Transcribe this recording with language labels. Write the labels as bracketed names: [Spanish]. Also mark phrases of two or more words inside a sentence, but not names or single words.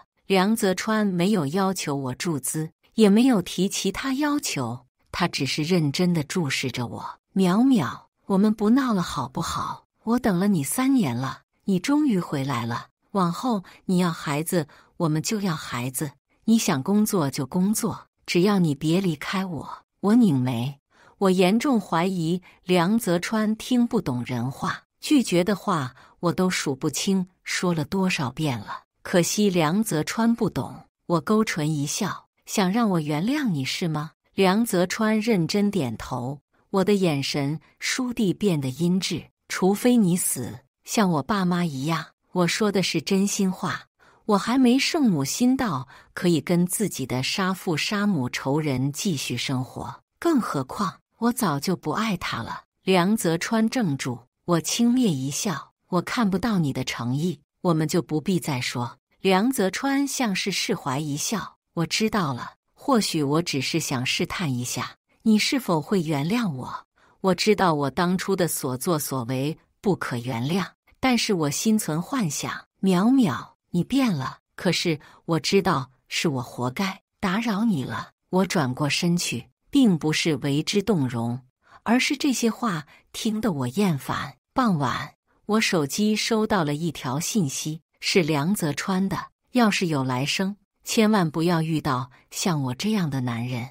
[Chinese] 梁澤川沒有要求我注資，也沒有提其他要求，他只是認真地注視着我。淼淼，我們不鬧了好不好？我等了你3年了，你終於回來了。往後你要孩子，我們就要孩子。你想工作就工作，只要你別離開我。我擰眉，我嚴重懷疑梁澤川聽不懂人話。拒絕的話我都數不清說了多少遍了，可惜梁澤川不懂。我勾唇一笑，想讓我原諒你是嗎？梁澤川認真點頭。我的眼神倏地變得陰鸷。除非你死，像我爸媽一樣。我說的是真心話，我還沒聖母心到可以跟自己的殺父殺母仇人繼續生活，更何況我早就不愛他了。梁澤川怔住。我輕蔑一笑，我看不到你的誠意，我們就不必再說。梁澤川像是釋懷一笑，我知道了，或許我只是想試探一下，你是否會原諒我。我知道我當初的所作所為不可原諒，但是我心存幻想。淼淼，你變了，可是我知道是我活該，打擾你了。我轉過身去，並不是為之動容，而是這些話聽得我厭煩。傍晚，我手機收到了一條信息，是梁澤川的。要是有來生，千萬不要遇到像我這樣的男人。